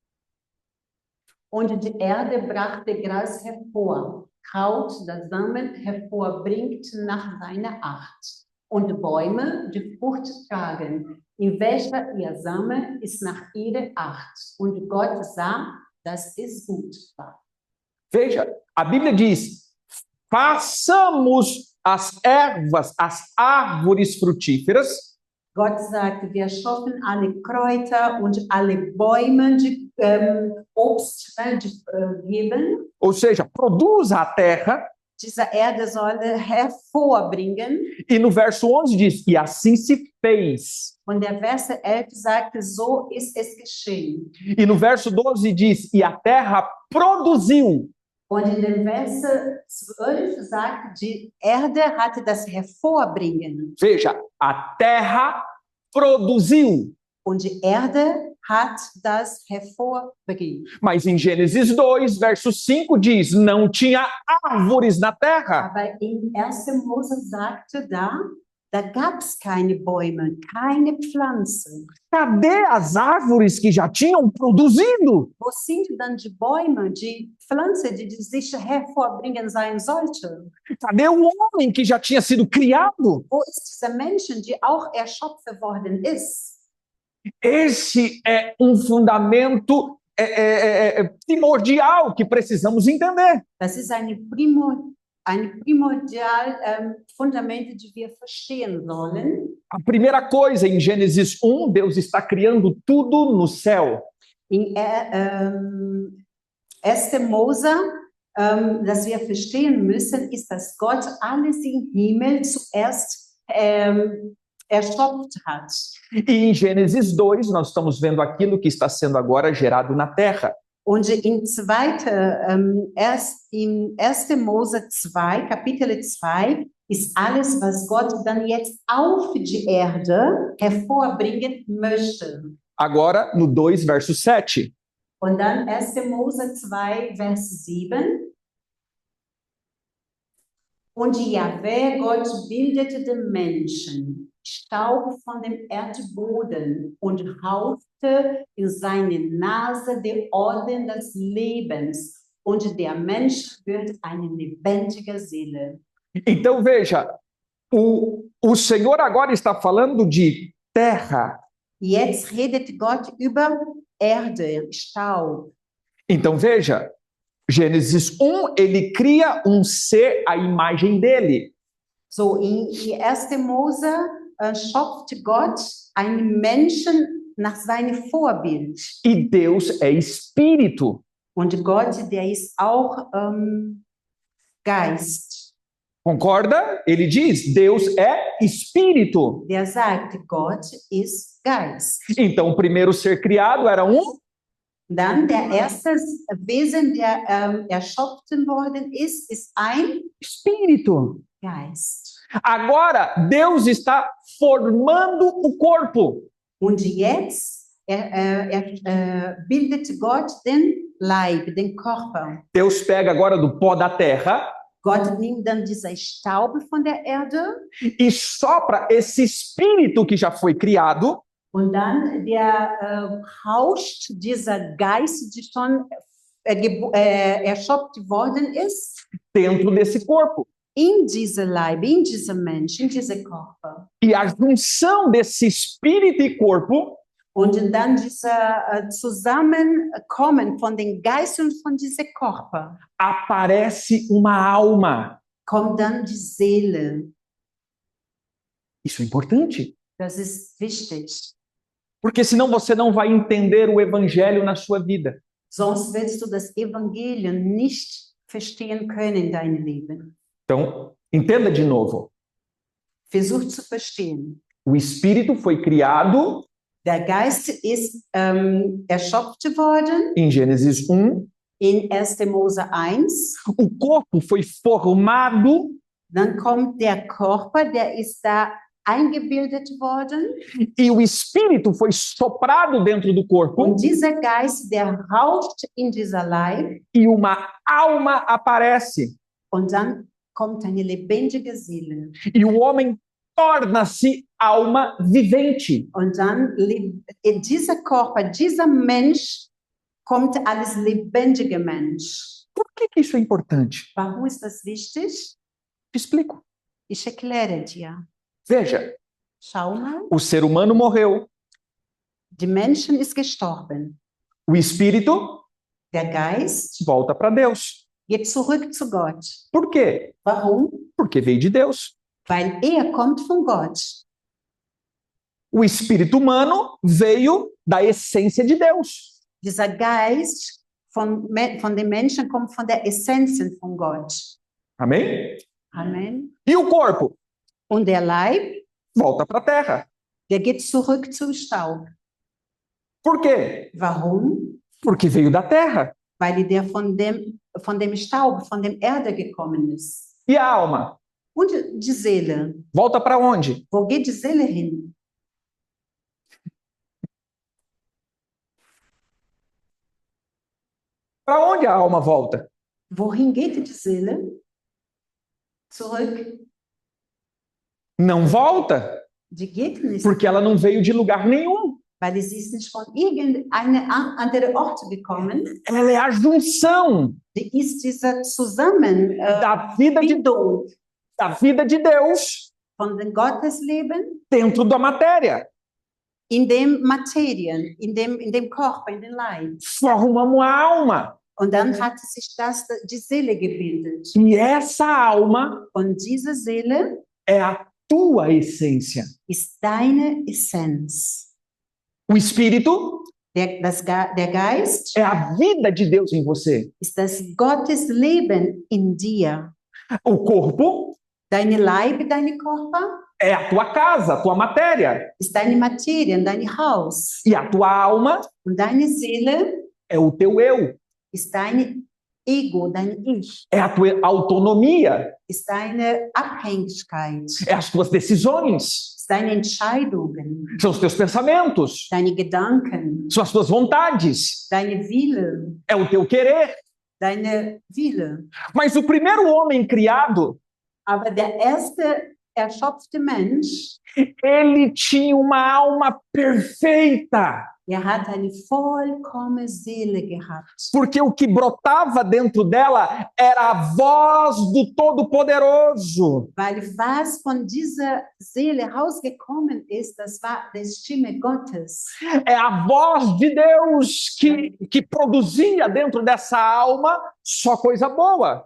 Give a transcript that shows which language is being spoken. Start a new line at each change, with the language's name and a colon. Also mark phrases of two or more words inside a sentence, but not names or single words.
German: Und die Erde brachte Gras hervor, Kraut, das Samen hervorbringt nach seiner Art. Und Bäume, die Frucht tragen, in welcher ihr Same ist nach ihrer Art. Und Gott sah, dass es gut war.
Portuguese: Veja, a Bíblia diz: façamos as ervas, as árvores frutíferas,
German: Gott sagt, wir schaffen alle Kräuter und alle Bäume, die Obst geben.
Portuguese: ou seja, produza a terra.
German: Diese Erde soll hervorbringen.
Portuguese: E no verso 11 diz: e assim se fez.
German: Und der Vers 11 sagt, so ist es geschehen.
Portuguese: E no verso 12 diz: e a terra produziu.
German: Und in dem Vers 12 sagt, die Erde hatte das Hervorbringen.
Portuguese: Veja, a terra produziu.
German: Und die Erde hat das hervorbringen.
Portuguese: Mas em Gênesis 2, verso 5 diz: não tinha árvores na terra.
German: Aber in 1. Mose sagte da gab es keine Bäume, keine Pflanzen.
Portuguese: Cadê as árvores que já tinham produzido?
German: Wo sind dann die Bäume, die Pflanze, die sich hervorbringen sein sollte?
Portuguese: Cadê o homem que já tinha sido criado?
German: Wo ist dieser Mensch, die auch erschaffen worden ist?
Portuguese: Esse é um fundamento primordial que precisamos entender.
German: Das ist ein primordial Fundament, das wir verstehen sollen.
Portuguese: A primeira coisa, em Gênesis 1, Deus está criando tudo no céu.
German: In 1. Mose, das wir verstehen müssen, ist, dass Gott alles im Himmel zuerst erschöpft hat.
Portuguese: E em Gênesis 2, nós estamos vendo aquilo que está sendo agora gerado na terra.
German: Und in 1. Mose 2, Kapitel 2, ist alles, was Gott dann jetzt auf die Erde hervorbringen möchte.
Portuguese: Agora, no 2, verso 7.
German: Und dann 1. Mose 2, Vers 7. Und Jahwe Gott bildete den Menschen, Staub von dem Erdboden und hauchte in seine Nase die Orden des Lebens. Und der Mensch wird eine lebendige Seele.
Portuguese: Então, veja, o Senhor agora está falando de terra.
German: Jetzt redet Gott über Erde, Staub.
Portuguese: Então, veja, Gênesis 1, ele cria um ser à imagem dele.
German: So, in 1. Mose schafft Gott einen Menschen nach seinem Vorbild.
Portuguese: E Deus é espírito.
German: Und Gott, der ist auch Geist.
Portuguese: Concorda? Ele diz, Deus é espírito.
German: Der sagt, Gott ist Geist.
Portuguese: Então, o primeiro ser criado era um
German: Dann der erste Wesen, der erschaffen worden ist ein
Portuguese: espírito.
German: Geist.
Portuguese: Agora, Deus está formando o corpo.
German: Und jetzt bildet Gott den Leib, den Körper.
Portuguese: Deus pega agora do pó da terra
German: Gott nimmt dann dieser Staub von der Erde
Portuguese: e sopra esse espírito que já foi criado
German: und dann hauscht dieser Geist, der schon erschöpft worden ist,
Portuguese: dentro desse corpo.
German: in diese Leib, in diese Mensch, in diese Körper.
Portuguese: E a junção desse espírito e corpo
German: Und dann dieser Zusammenkommen von den Geist und von diesem Körper
Portuguese: aparece uma alma.
German: kommt dann die Seele.
Portuguese: Isso é importante,
German: Das ist wichtig.
Portuguese: porque senão você não vai entender o evangelho na sua vida.
German: Sonst wirst du das Evangelium nicht verstehen können in deinem Leben.
Portuguese: Então, entenda de novo.
German: Versuch zu verstehen.
Portuguese: O espírito foi criado
German: Der Geist ist erschöpft worden
Portuguese: em Gênesis 1,
German: in 1. Mose 1.
Portuguese: o corpo foi formado
German: Dann kommt der Körper, der ist da eingebildet worden.
Portuguese: e o espírito foi soprado dentro do corpo
German: Und dieser Geist, der rauscht in dieser Leib.
Portuguese: e uma alma aparece.
German: Und dann kommt eine lebendige Seele.
Portuguese: E o homem torna-se alma vivente.
German: Und dann dieser Körper, dieser Mensch, kommt als lebendiger Mensch.
Portuguese: Por que isso é importante?
German: Warum ist das wichtig?
Portuguese: Te explico.
German: Ich erkläre dir.
Portuguese: Veja,
German: Schau mal,
Portuguese: o ser humano morreu.
German: die Menschen ist gestorben.
Portuguese: O espírito
German: Der Geist
Portuguese: volta para Deus.
German: geht zurück zu Gott.
Portuguese: Por quê?
German: Warum?
Portuguese: Porque veio de Deus.
German: Weil kommt von Gott.
Portuguese: O espírito humano veio da essência de Deus.
German: Dieser Geist von den Menschen kommt von der Essenz von Gott.
Portuguese: Amém?
German: Amen.
Portuguese: E o corpo
German: Und der Leib,
Portuguese: volta para a terra.
German: der geht zurück zum Staub.
Portuguese: Por quê?
German: Warum?
Portuguese: Porque veio da terra.
German: Weil der von dem Staub, von der Erde gekommen ist.
Portuguese: E a alma
German: Und die Seele.
Portuguese: volta para onde?
German: Wo geht die Seele hin?
Portuguese: Para onde a alma volta?
German: Wohin geht die Seele? Zurück.
Portuguese: Não volta,
German: Die geht nicht,
Portuguese: porque ela não veio de lugar nenhum.
German: weil sie ist nicht von irgendeinem anderen Ort gekommen.
Portuguese: Ela é a junção
German: Die ist diese Zusammenbindung
Portuguese: da vida de Deus
German: von dem Gottesleben
Portuguese: dentro da matéria.
German: in dem Materien, in dem Körper, in dem Leib.
Portuguese: Forma uma alma.
German: Und dann hat sich die Seele gebildet.
Portuguese: E essa alma
German: Und diese Seele
Portuguese: é a tua essência.
German: ist deine Essenz.
Portuguese: O espírito
German: Der Geist
Portuguese: é a vida de Deus em você.
German: ist das Gottesleben in dir.
Portuguese: O corpo
German: Deine Leib, deine Körper
Portuguese: é a tua casa, a tua matéria.
German: ist deine Materie, dein Haus.
Portuguese: E a tua alma
German: Und deine Seele
Portuguese: é o teu eu.
German: ist dein Ego, dein Ich.
Portuguese: É a tua autonomia.
German: Ist deine Abhängigkeit.
Portuguese: É as tuas decisões.
German: Ist deine Entscheidungen.
Portuguese: São os teus pensamentos.
German: Deine Gedanken.
Portuguese: São as tuas vontades.
German: Deine Wille.
Portuguese: É o teu querer.
German: Deine Wille.
Portuguese: Mas o primeiro homem criado,
German: Aber der erste erschöpfte Mensch,
Portuguese: ele tinha uma alma perfeita.
German: hat eine vollkommene Seele gehabt.
Portuguese: Porque o que brotava dentro dela era a voz do Todo-Poderoso.
German: Weil was von dieser Seele rausgekommen ist, das war die Stimme Gottes.
Portuguese: É a voz de Deus que produzia dentro dessa alma só coisa boa.